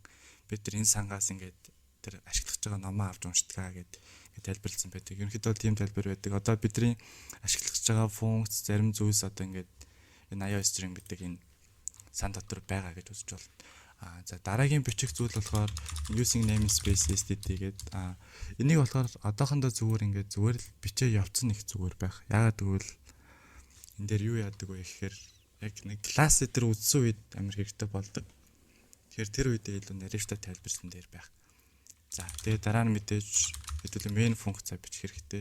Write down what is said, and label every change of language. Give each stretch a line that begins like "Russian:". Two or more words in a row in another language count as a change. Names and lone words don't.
Mongolian: Бид нар энэ сангаас ингээд тэр ашиглаж байгаа номоо авч уншдгаа гэдэг тайлбарлсан байдаг. Ерөнхийдөө тийм тайлбар байдаг. Одоо бидний ашиглаж байгаа функц зарим зүйлс одоо ингээд энэ IO string гэдэг энэ сан дотор байгаа гэж үзэж болно. За дараагийн бичих зүйл болохоор
English: using namespace std
Mongolian: гэдэг. Энийг болохоор одоохондоо зүгээр л бичээ явцсан их зүгээр байх. Яагаад гэвэл энэ дээр юу яадаг вэ гэхээр яг нэг класс дээр үзсэн үед амар хэрэгтэй болдог. Тэгэхээр тэр үедээ илүү наривтай тайлбарсан дээр байх. За тэгээд дараа нь мэдээж хэдүүлээ main функцаа бичих хэрэгтэй.